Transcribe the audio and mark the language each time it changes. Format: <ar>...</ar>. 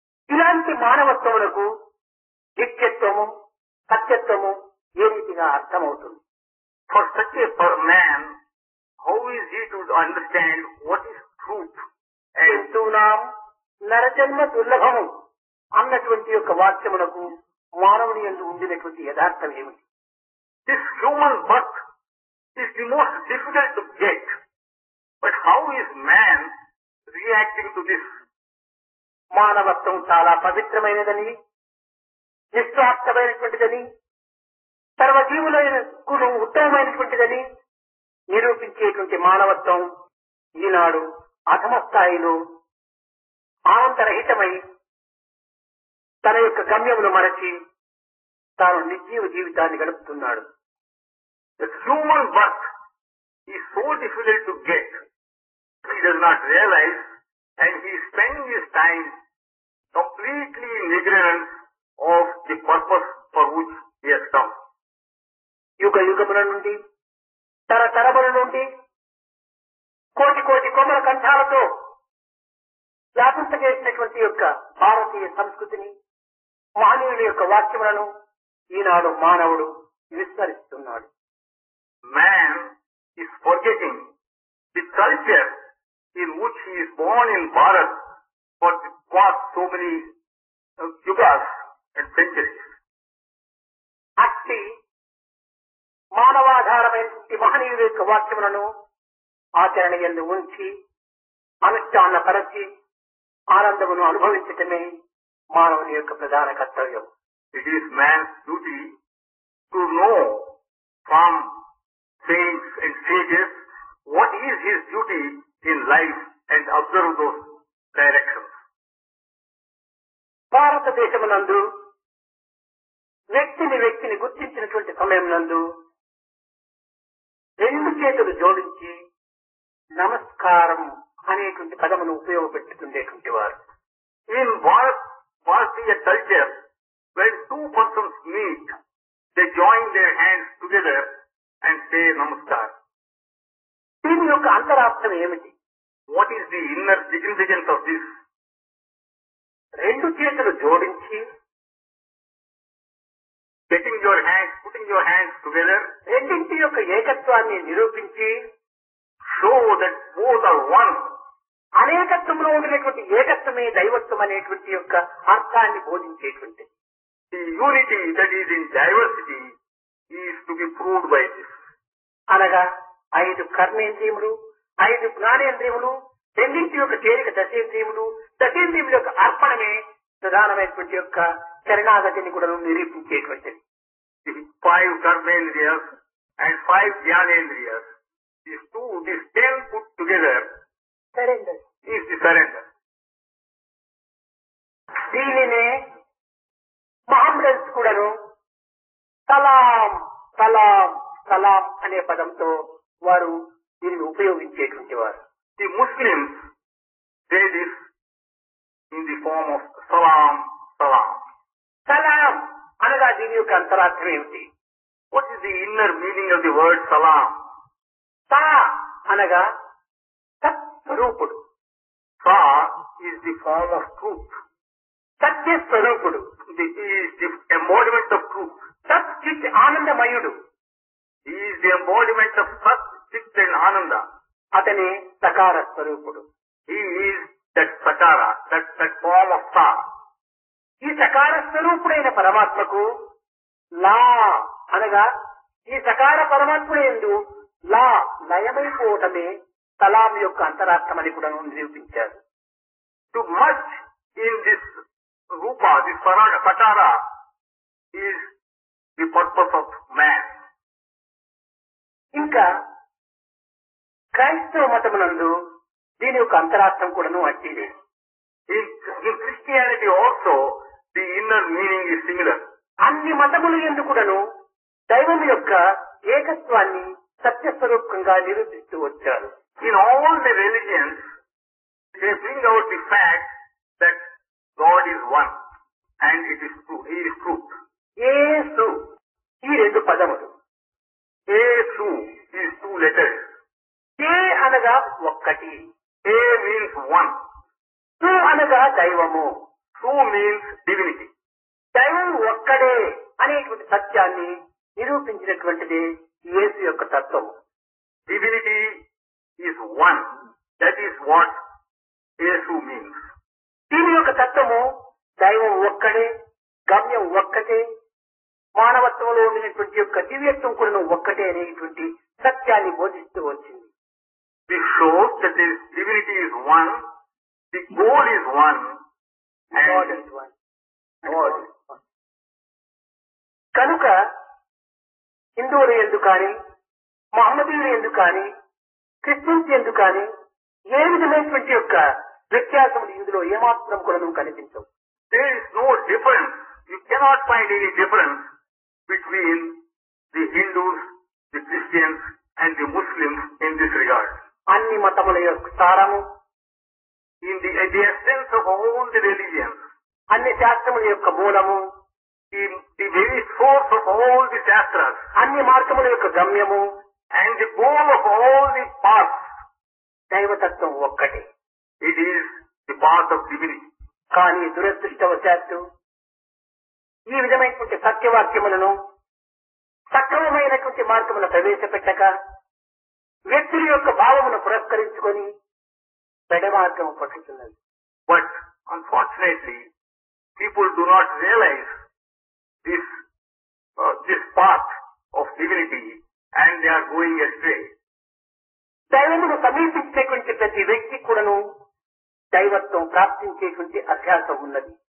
<te>ఇలాంటి మానవత్వములకు నిత్యత్వము సత్యత్వము ఏ రీతిగా అర్థమవుతుంది?</te> <en>For such a man, how is he to understand what is truth? And</en> <te>ఎంతూనాం నరజన్మ దుర్లభము అన్నటువంటి యొక్క వాక్యమునకు మానవుని యందు ఉండినటువంటి యథార్థం ఏమిటి?</te> <en>this human birth is the most difficult to get. But how is man reacting to this?</en> <te>మానవత్వం చాలా పవిత్రమైనదని, నిస్వార్థమైనటువంటిదని, సర్వజీవులకు ఉత్తమమైనటువంటిదని నిరూపించేటువంటి మానవత్వం ఈనాడు అధమ స్థాయిలో ఆనందరహితమై తన యొక్క గమ్యమును మరచి తాను నిర్జీవ జీవితాన్ని గడుపుతున్నాడు.</te> <en>The human birth is so difficult to get. He does not realize and he is spending his time completely in ignorance of the purpose for which he has come.</en> <te>యుగ యుగముల నుండి తరతరముల నుండి కోటి కోటి కొమ్మల కంఠాలతో వ్యాపింపజేసినటువంటి యొక్క భారతీయ సంస్కృతిని, మహనీయుల యొక్క వాక్యములను ఈనాడు మానవుడు విస్మరిస్తున్నాడు.</te> <en>Man is forgetting the culture in which he is born in Bharat for the past so many yugas and centuries.</en> <te>అట్టి మానవాధారమైనటువంటి మహనీయుల యొక్క వాక్యములను ఆచరణ యందు ఉంచి అనుష్ఠాన పరచి ఆనందమును అనుభవించటమే మానవుని యొక్క ప్రధాన కర్తవ్యం.</te> <en>It is man's duty to know from saints and sages what is his duty in life and observe those directions.</en> <te>భారతదేశమునందు వ్యక్తిని గుర్తించినటువంటి సమయం నందు రెండు చేతులు జోడించి నమస్కారం అనేటువంటి పదమును ఉపయోగపెట్టుకునేటువంటి వారు.</te> <en>In Bharatiya culture, when two persons meet, they join their hands together and say namaskar.</en> <te>దీని యొక్క అంతరార్థం ఏమిటి?</te> <en>What is the inner significance of this?</en> <te>రెండు చేతులు జోడించి</te> <en>putting your hands together,</en> <te>రెండింటి యొక్క ఏకత్వాన్ని నిరూపించి</te> <en>show that both are one.</en> <te>అనేకత్వంలో ఉండినటువంటి ఏకత్వమే దైవత్వం అనేటువంటి యొక్క అర్థాన్ని బోధించేటువంటి</te> <en>The unity that is in diversity is to be proved by this.</en> <te>అనగా 5 కర్మేంద్రియములు 5 జ్ఞానేంద్రియములు రెండింటి యొక్క చేరిక దశేంద్రియములు దశేంద్రియముల యొక్క అర్పణమే ప్రధానమైనటువంటి యొక్క శరణాగతిని కూడా నిరూపించేటువంటిది.</te> <en>The 5 karmendriyas and 5 jnanendriyas, these 10 put together surrender is the surrender.</en> <te>దీనినే మహమ్మదన్స్ కూడాను సలాం సలాం సలాం అనే పదంతో వారు దీనిని ఉపయోగించేటువంటి వారు.</te> <en>The Muslims say this in the form of salam, salam.</en> <te>సలాం అనగా దీని యొక్క అంతరార్థం ఏమిటి?</te> <en>What is the inner meaning of the word salam?</en> <te>సా అనగా సత్స్వరూపుడు.</te> <en>Sa is the form of truth.</en> <te>సత్యస్వరూపుడు.</te> <en>He is the embodiment of truth.</en> <te>సత్ చిత్ ఆనందమయుడు.</te> <en>He is the embodiment of Sat, Chit and Ananda.</en> <te>అతనే సకార స్వరూపుడు.</te> <en>He is that Sakara, that form of Sa.</en> <te>ఈ సకార స్వరూపుడైన పరమాత్మకు లా అనగా ఈ సకార పరమాత్ముడందు లా లయమైపోవటమే సలాం యొక్క అంతరార్థమని కూడా నిరూపించారు.</te> <en>To merge in this Rupa, this Sakara, is the purpose of man.</en> <te>ఇంకా క్రైస్తవ మతమునందు దీని యొక్క అంతరార్థం కూడాను అట్టిదే.</te> <en>In Christianity also, the inner meaning is similar.</en> <te>అన్ని మతములు యందు కూడాను దైవం యొక్క ఏకత్వాన్ని సత్యస్వరూపంగా నిరూపిస్తూ వచ్చారు.</te> <en>In all the religions, they bring out the fact that God is one and it is true. He is truth.</en> <te>యేసు ఈ 2 పదములు.</te> <en>Yesu is 2 letters.</en> <te>ఏ అనగా ఒక్కటి.</te> <en>A means one.</en> <te>సు అనగా దైవము.</te> <en>Su means divinity.</en> <te>దైవం ఒక్కడే అనేటువంటి సత్యాన్ని నిరూపించినటువంటిది యేసు యొక్క తత్వము.</te> <en>Divinity is one. That is what Yesu means.</en> <te>దీని యొక్క తత్వము దైవం ఒక్కడే, గమ్యం ఒక్కటే, మానవత్వంలో ఉండినటువంటి యొక్క దివ్యత్వం కూడా ఒక్కటే అనేటువంటి సత్యాన్ని బోధిస్తూ వచ్చింది.</te> <en>This shows that the divinity is one, the goal is one, and God is one. God is one.</en> <te>కనుక హిందువులు ఎందుకు కానీ మహమ్మదీయులు ఎందుకు కానీ క్రిస్టియన్స్ ఎందుకు కానీ ఏ విధమైనటువంటి యొక్క వ్యత్యాసములు ఇందులో ఏమాత్రం కూడా కనిపించవు.</te> <en>there is no difference. You cannot find any difference between the Hindus, the Christians, and the Muslims in this regard.</en> <te>అన్ని మతముల యొక్క సారము,</te> <en>In the essence of all the religions,</en> <te>అన్ని శాస్త్రముల యొక్క మూలము,</te> <en>the very source of all the shastras,</en> <te>అన్ని మార్గముల యొక్క గమ్యము,</te> <en>and the goal of all the paths,</en> <te>దైవతత్వం ఒక్కటే.</te> <en>it is the path of divinity.</en> <te>కానీ దురదృష్టవశాత్తు ఈ విధమైనటువంటి సత్యవాక్యములను సక్రమమైనటువంటి మార్గమును ప్రవేశపెట్టక వ్యక్తుల యొక్క భావమును పురస్కరించుకొని పెడమార్గము పట్టుతున్నది.</te> <en>But unfortunately, people do not realize this path of divinity, and they are going astray.</en> <te>దైవమును సమీపించేటువంటి ప్రతి వ్యక్తి కూడాను దైవత్వం ప్రాప్తించేటువంటి అభ్యాసం ఉన్నది.</te>